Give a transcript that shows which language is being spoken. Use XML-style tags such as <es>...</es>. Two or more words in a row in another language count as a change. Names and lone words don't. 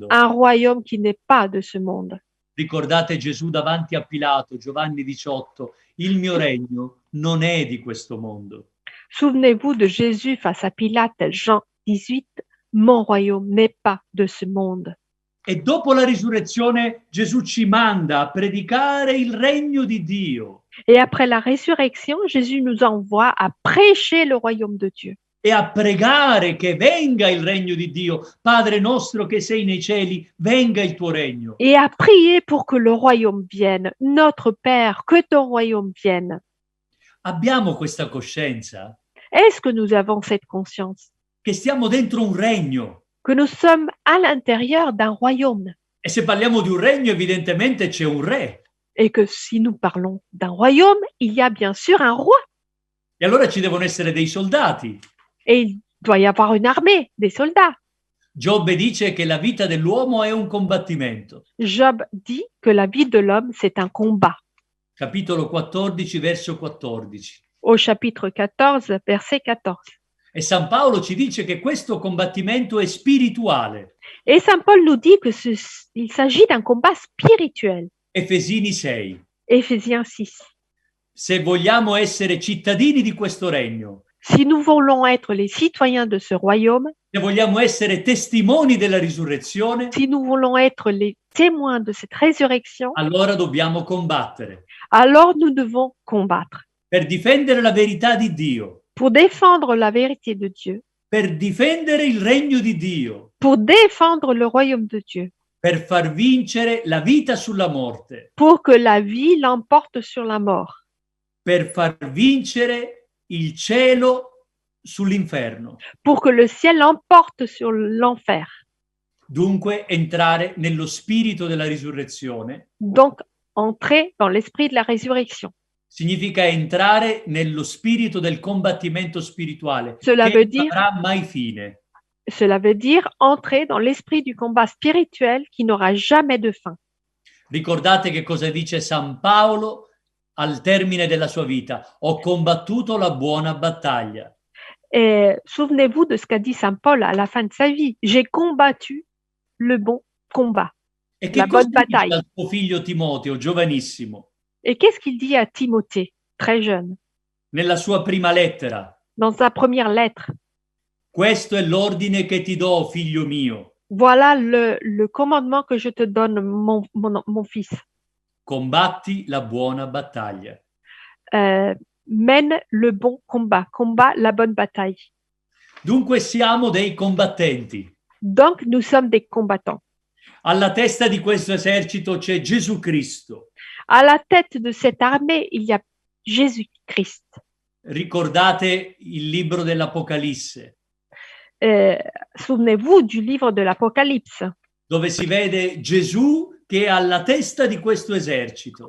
<fr>Un royaume qui n'est pas de ce monde.</fr> <it>Ricordate Gesù davanti a Pilato, Giovanni 18, il mio regno non è di questo mondo.</it> <fr>Souvenez-vous de Jésus face à Pilate, Jean 18, mon royaume n'est pas de ce monde.</fr> <it>E dopo la risurrezione Gesù ci manda a predicare il regno di Dio.</it> <fr>Et après la résurrection, Jésus nous envoie à prêcher le royaume de Dieu.</fr> <it>E a pregare che venga il regno di Dio. Padre nostro che sei nei cieli, venga il tuo regno.</it> <fr>Et à prier pour que le royaume vienne. Notre Père, que ton royaume vienne.</fr> <it>Abbiamo questa coscienza</it> <fr>Est-ce que nous avons cette conscience?</fr> <it>che stiamo dentro un regno.</it> <fr>Que nous sommes à l'intérieur d'un royaume.</fr> <it>E se parliamo di un regno, evidentemente c'è un re.</it> <fr>Et que si nous parlons d'un royaume, il y a bien sûr un roi.</fr> <it>E allora ci devono essere dei soldati.</it> <fr>Et il doit y avoir une armée, des soldats.</fr> <it>Giobbe dice che la vita dell'uomo è un combattimento.</it> <fr>Job dit que la vie de l'homme, c'est un combat.</fr> <it>Capitolo 14, verso 14.</it> <fr>Au chapitre 14, verset 14.</fr> <it>E San Paolo ci dice che questo combattimento è spirituale.</it> <fr>Et Saint Paul nous dit qu'il s'agit d'un combat spirituel.</fr> <it>Efesini 6.</it> <fr>Éphésiens 6.</fr> <it>Se vogliamo essere cittadini di questo regno,</it> <fr>Si nous voulons être les citoyens de ce royaume,</fr> <it>se vogliamo essere testimoni della risurrezione,</it> <fr>si nous voulons être les témoins de cette résurrection,</fr> <it>allora dobbiamo combattere</it> <fr>alors nous devons combattre</fr> <it>per difendere la verità di Dio,</it> <fr>pour défendre la vérité de Dieu,</fr> <it>per difendere il regno di Dio,</it> <fr>pour défendre le royaume de Dieu,</fr> <it>per far vincere la vita sulla morte,</it> <fr>pour que la vie l'emporte sur la mort,</fr> <it>per far vincere il cielo sull'inferno.</it> <fr>pour que le ciel l'emporte sur l'enfer.</fr> <it>Dunque entrare nello spirito della risurrezione</it> <fr>Donc, entrer dans l'esprit de la résurrection.</fr> <it>significa entrare nello spirito del combattimento spirituale</it> <fr>Cela</fr> <it>che</it> <fr>veut</fr> <it>non</it> <fr>dire-</fr> <it>avrà mai fine.</it> <fr>Cela veut dire entrer dans l'esprit du combat spirituel qui n'aura jamais de fin.</fr> <it>Ricordate che cosa dice San Paolo al termine della sua vita: ho combattuto la buona battaglia.</it> <fr>Et souvenez-vous de ce qu'a dit Saint Paul à la fin de sa vie. J'ai combattu le bon combat.</fr> <it>E che</it> <fr>La</fr> <it>cosa</it> <fr>bonne</fr> <it>dice battaglia. al suo figlio Timoteo, giovanissimo,</it> <fr>Et qu'est-ce qu'il dit à Timothée, très jeune,</fr> <it>nella sua prima lettera?</it> <fr>dans sa première lettre?</fr> <it>Questo è l'ordine che ti do, figlio mio.</it> <fr>Voilà le commandement que je te donne, mon fils.</fr> <it>Combatti la buona battaglia.</it> <fr>Mène le bon combat, combat la bonne bataille.</fr> <it>Dunque siamo dei combattenti.</it> <fr>Donc, nous sommes des combattants.</fr> <it>Alla testa di questo esercito c'è Gesù Cristo.</it> <fr>À la tête de cette armée, il y a Jésus-Christ.</fr> <it>Ricordate il libro dell'Apocalisse,</it> <fr>Souvenez-vous du livre de l'Apocalypse,</fr> <it>dove si vede Gesù che è alla testa di questo esercito.</it>